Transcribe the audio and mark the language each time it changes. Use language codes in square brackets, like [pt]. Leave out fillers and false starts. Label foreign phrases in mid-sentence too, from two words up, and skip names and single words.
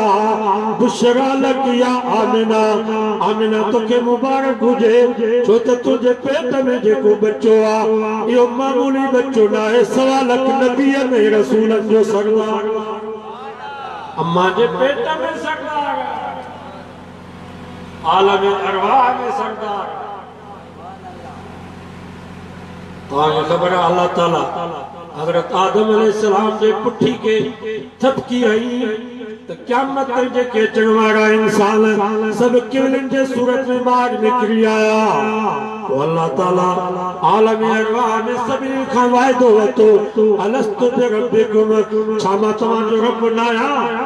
[ar] بشرى لك يا آمنة, [sd] आमिना तोखे मुबारक हुजे, छो त तुंहिंजे पेट में जेको बच्चो आहे इहो मामूली बच्चो न आहे, 1.25 लाख नबीअ में रसूलनि जो सरदार। अम्मा जे पेट में सरदार, आलम अरवाह में सरदार। तव्हांखे ख़बर आहे अल्लाह ताला हज़रत आदम अलैहिस्सलाम जे पुठी के थपकी हई त क़यामत जेके अचण वारा इंसान सभु किवलनि जे सूरत में ॿाहिरि निकिरी आया। पोइ अल्लाह ताला आलम अरवाह में सभिनी खां वाइदो वरितो, [ar] ألست بربكم, [sd] छा मां तव्हांजो रब न आहियां?